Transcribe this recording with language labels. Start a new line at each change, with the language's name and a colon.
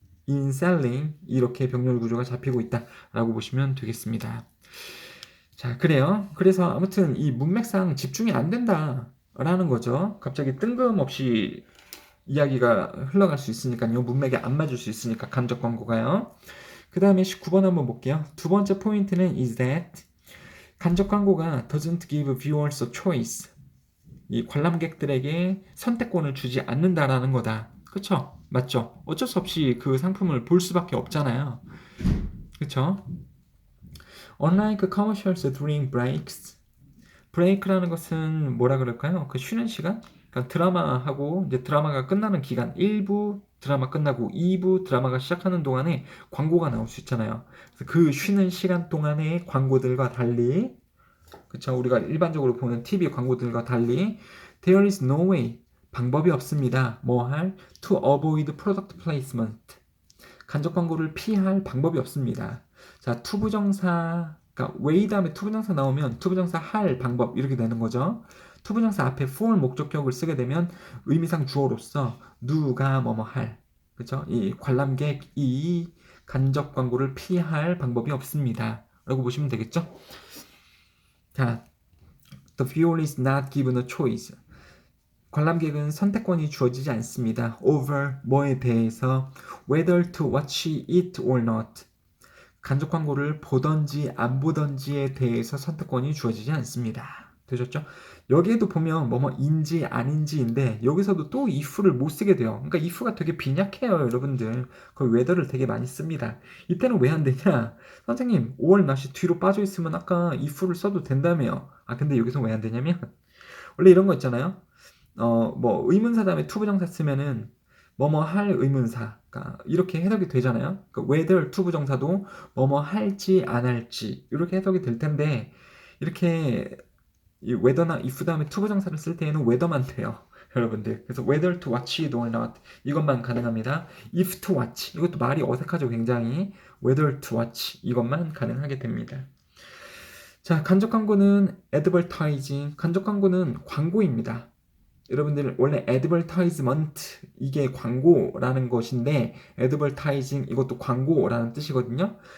English: in selling
Korean: 이렇게 병렬 구조가 잡히고 있다라고 보시면 되겠습니다. 자, 그래요. 그래서 아무튼 이 문맥상 집중이 안 된다라는 거죠. 갑자기 뜬금없이 이야기가 흘러갈 수 있으니까요. 문맥에 안 맞을 수 있으니까 간접 광고가요. 그 다음에 19번 한번 볼게요. 두 번째 포인트는
English: is that
Korean: 간접 광고가
English: doesn't give viewers a choice.
Korean: 이 관람객들에게 선택권을 주지 않는다라는 거다. 그쵸? 맞죠? 어쩔 수 없이 그 상품을 볼 수밖에 없잖아요. 그쵸?
English: Unlike commercials during breaks.
Korean: 브레이크라는 것은 뭐라 그럴까요? 그 쉬는 시간? 그러니까 드라마하고 이제 드라마가 끝나는 기간 1부 드라마 끝나고 2부 드라마가 시작하는 동안에 광고가 나올 수 있잖아요. 그래서 그 쉬는 시간 동안의 광고들과 달리 그쵸? 우리가 일반적으로 보는 TV 광고들과 달리
English: there is no way
Korean: 방법이 없습니다. 뭐 할?
English: to avoid product placement
Korean: 간접 광고를 피할 방법이 없습니다. 자, 투부정사 그러니까 way 다음에 투부정사 나오면 투부정사 할 방법 이렇게 되는 거죠. 투부정사 앞에 for 목적격을 쓰게 되면 의미상 주어로서 누가 뭐뭐 할 그죠? 이 관람객이 간접 광고를 피할 방법이 없습니다. 라고 보시면 되겠죠?
English: 자, the viewer is not given a choice.
Korean: 관람객은 선택권이 주어지지 않습니다.
English: over
Korean: 뭐에 대해서
English: whether to watch it or not.
Korean: 간접 광고를 보던지 안 보던지에 대해서 선택권이 주어지지 않습니다. 되셨죠? 여기에도 보면 뭐뭐인지 아닌지인데 여기서도 또 if를 못 쓰게 돼요. 그러니까 if가 되게 빈약해요, 여러분들. 거의 whether를 되게 많이 씁니다. 이때는 왜 안 되냐? 선생님, 5월 날씨 뒤로 빠져 있으면 아까 if를 써도 된다며요. 아, 근데 여기서 왜 안 되냐면 원래 이런 거 있잖아요. 뭐 의문사 다음에 투부정사 쓰면은 뭐뭐 할 의문사 이렇게 해석이 되잖아요. 그러니까 whether 투부정사도 뭐뭐 할지 안 할지 이렇게 해석이 될 텐데 이렇게 이 whether나 if 다음에 투부정사를 쓸 때에는 whether만 돼요. 여러분들. 그래서
English: whether to watch it or not
Korean: 이것만 가능합니다.
English: if to watch
Korean: 이것도 말이 어색하죠. 굉장히
English: whether to watch
Korean: 이것만 가능하게 됩니다. 자, 간접 광고는 advertising 간접 광고는 광고입니다. 여러분들 원래 advertisement 이게 광고라는 것인데 advertising 이것도 광고라는 뜻이거든요.